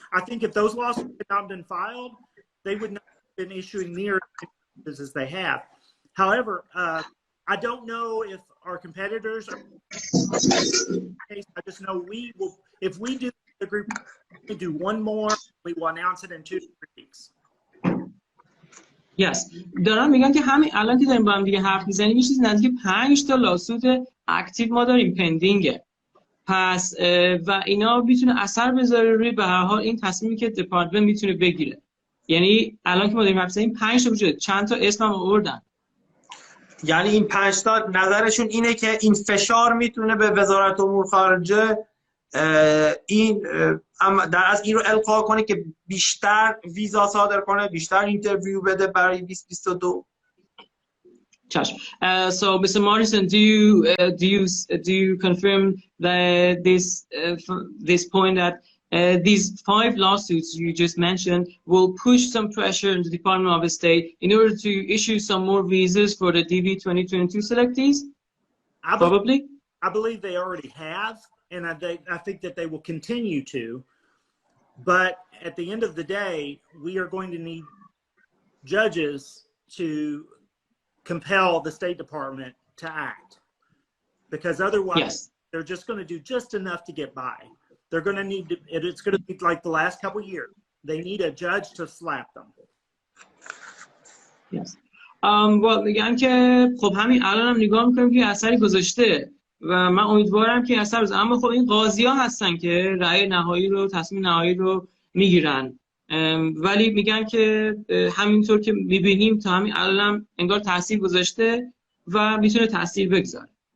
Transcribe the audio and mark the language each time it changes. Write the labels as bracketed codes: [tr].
[en] I think if those lawsuits had not been filed, they would not have been issuing near as they have. However, I don't know if our competitors are. I just know we will. If we do the group, we do one more. We will announce it in 2 to 3 weeks. Yes. [fa] دارم میگن که همین الان که داریم با هم دیگه حرف میزنیم یه چیز نزدیک 5 تا لاسود اکتیو ما داریم پندینگه. پس و اینا میتونه اثر بذاره روی به هر حال این تصمیمی که دپارتمنت میتونه بگیره. یعنی الان که ما داریم حرف میزنیم 5 تا وجود چند تا اسمم آوردن. یعنی این 5 تا نظرشون اینه که این فشار میتونه به وزارت امور خارجه این از این رو القا کنه که بیشتر ویزا صادر کنه، بیشتر اینترویو بده برای 2022. چشم. [en] So Mr. Morrison, do you confirm that this point that these 5 lawsuits you just mentioned will push some pressure on the Department of State in order to issue some more visas for the DV 2022 selectees? Probably. I believe they already have, and I think that they will continue to. But at the end of the day, we are going to need judges to compel the State Department to act, because otherwise they're just going to do just enough to get by. They're going to need to, it's going to be like the last couple of years. They need a judge to slap them. Yes. Well, [fa] میگم که خب همین الان هم نگاه میکنیم که اثری گذاشته و من امیدوارم که اثر بزنه. اما خب این قاضی ها هستن که رأی نهایی رو تصمیم نهایی رو میگیرن، ولی میگن که همینطور که میبینیم تا همین الان انگار تاثیر گذاشته و میتونه تاثیر بگذاره.